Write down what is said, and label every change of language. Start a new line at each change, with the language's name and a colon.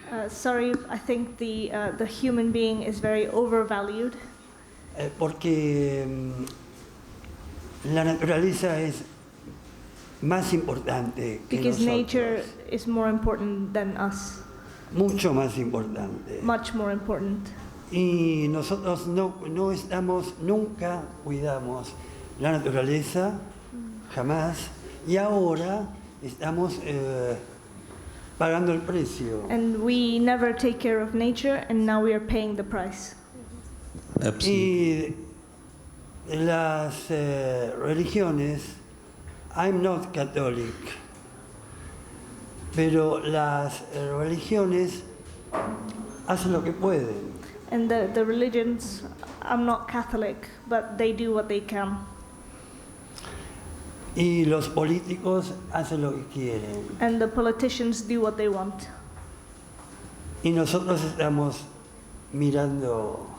English: Sorry, I think the human being is very overvalued.
Spanish: Porque la naturaleza es más importante que
English: Because
Spanish: nosotros.
English: nature is more important than us.
Spanish: Mucho más importante.
English: Much more important.
Spanish: Y nosotros nunca cuidamos la naturaleza, jamás, y ahora estamos pagando el precio.
English: And we never take care of nature, and now we are paying the price.
Spanish: Y las religiones,
English: I'm not Catholic,
Spanish: pero las religiones hacen lo que pueden.
English: And the religions, I'm not Catholic, but they do what they can.
Spanish: Y los políticos hacen lo que quieren.
English: And the politicians do what they want.
Spanish: Y nosotros estamos mirando